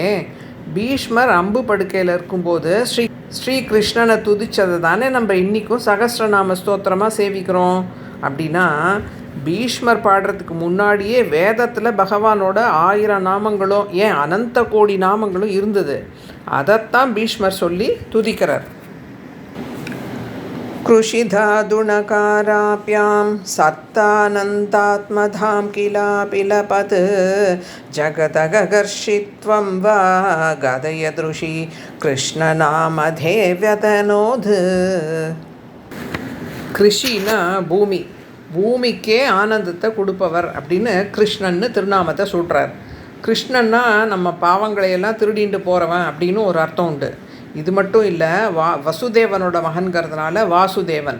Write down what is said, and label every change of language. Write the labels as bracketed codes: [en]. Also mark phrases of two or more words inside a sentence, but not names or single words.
[ta] பீஷ்மர் அம்பு படுக்கையில் இருக்கும்போது ஸ்ரீகிருஷ்ணனை துதிச்சதை தானே நம்ம இன்றைக்கும் சகஸ்ரநாம ஸ்தோத்திரமாக சேவிக்கிறோம். அப்படின்னா பீஷ்மர் பாடுறதுக்கு முன்னாடியே வேதத்தில் பகவானோட 1000 நாமங்களும் ஏன் அனந்த கோடி நாமங்களும் இருந்தது. அதைத்தான் பீஷ்மர் சொல்லி துதிக்கிறார். [sa] कृषिधादुणकाराभ्यां सत्तानन्तात्मधां किलापिलपत् जगदगर्षित्वं वा गदयदृशि कृष्णनामधेव्यतनोद्. [ta] கிருஷினா பூமி, பூமிக்கே ஆனந்தத்தை கொடுப்பவர் அப்படின்னு கிருஷ்ணன்னு திருநாமத்தை சூட்டுறார். கிருஷ்ணன்னா நம்ம பாவங்களையெல்லாம் திருடிட்டு போகிறவன் அப்படின்னு ஒரு அர்த்தம் உண்டு. இது மட்டும் இல்லை, வசுதேவனோட மகன்கிறதுனால வாசுதேவன்.